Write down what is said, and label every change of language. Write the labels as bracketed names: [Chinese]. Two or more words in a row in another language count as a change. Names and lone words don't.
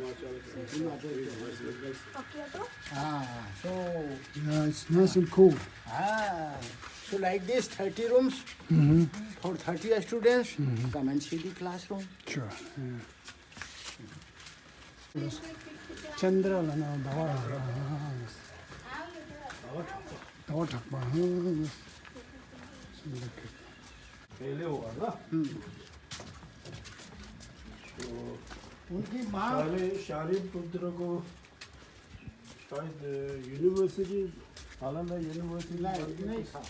[English] So Yeah, it's nice and cool. so like this, 30 rooms for 30 students. Come and see the classroom. Sure. Chandra 나와. [Korean] 나와 잡아. [Hindi] उनकी माँ शारी पुत्र को शायद यूनिवर्सिटी नालंदा यूनिवर्सिटी नहीं था,